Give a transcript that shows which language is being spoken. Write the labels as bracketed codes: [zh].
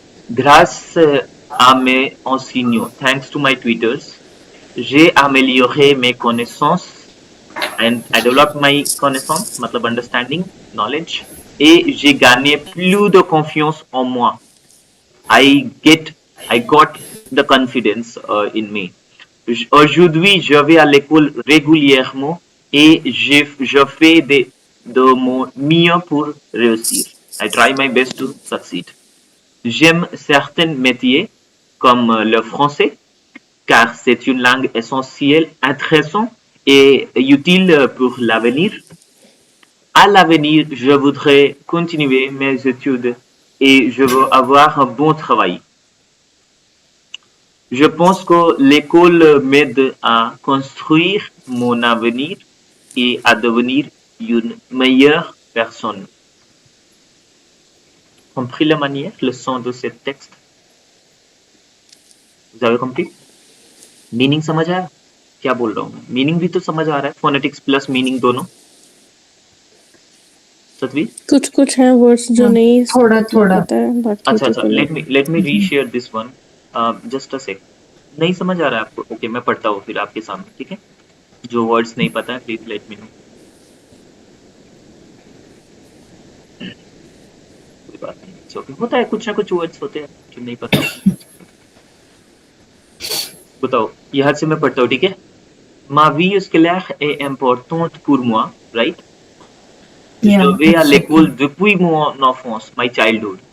[fr] Grâce à mes enseignants, [en] thanks to my tutors, [fr] j'ai amélioré mes connaissances [en] and I developed my [fr] connaissance, [hi] मतलब [en] understanding, knowledge, [fr] et j'ai gagné plus de confiance en moi. [en] I got the confidence in me. [fr] Aujourd'hui, je vais à l'école régulièrement et je fais de mon mieux pour réussir. [en] I try my best to succeed. [fr] J'aime certains métiers comme le français, car c'est une langue essentielle, intéressante et utile pour l'avenir. À l'avenir, je voudrais continuer mes études et je veux avoir un bon travail. Je pense que l'école m'aide à construire mon avenir et à devenir une meilleure personne. Compris la manière, le sens de ce texte? Vous avez compris? [hi] Meaning समझ आया क्या बोल रहा हूँ मैं? Meaning भी तो समझ आ रहा है, फोनेटिक्स प्लस मीनिंग दोनों। सतवीर, कुछ कुछ हैं वर्ड्स जो हाँ, नहीं थोड़ा थोड़ा पता है, बाकी अच्छा अच्छा, चलो। [en] Let me reshare this one, just a sec. [hi] नहीं समझ आ रहा है आपको? ओके, मैं पढ़ता हूँ फिर आपके सामने, ठीक है? जो वर्ड्स नहीं पता है [en] please let me know, [hi] कोई बात नहीं, [en] it's okay. [hi] होता है, कुछ ना कुछ वर्ड्स होते हैं जो नहीं पता होते। बताओ, यहाँ से मैं पढ़ता हूँ, ठीक है? [fr] Ma vie scolaire est importante pour moi, [en] right? [fr] Je [en] Yeah, [fr] vais à [en] it's okay. [fr] l'école depuis mon enfance, [en] my childhood.